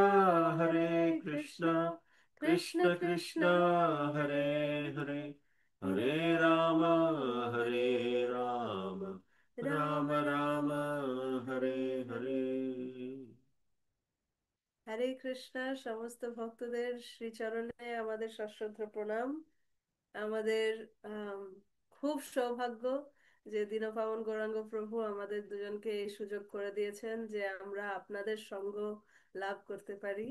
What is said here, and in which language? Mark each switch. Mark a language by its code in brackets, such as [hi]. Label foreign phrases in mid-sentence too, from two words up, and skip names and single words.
[sa] হরে हरे কৃষ্ণ कृष्णा কৃষ্ণ कृष्ण কৃষ্ণ कृष्णा হরে हरे हरे। হরে हरे রাম राम হরে हरे রাম राम রাম राम রাম राम हरे হরে হরে। हरे। হরে কৃষ্ণ। [bn] সমস্ত ভক্তদের শ্রীচরণে আমাদের সশ্রদ্ধ প্রণাম। আমাদের আম, খুব সৌভাগ্য যে দীনপাবন গৌরাঙ্গ প্রভু আমাদের দুজনকে এই সুযোগ করে দিয়েছেন যে আমরা আপনাদের সঙ্গ লাভ করতে পারি।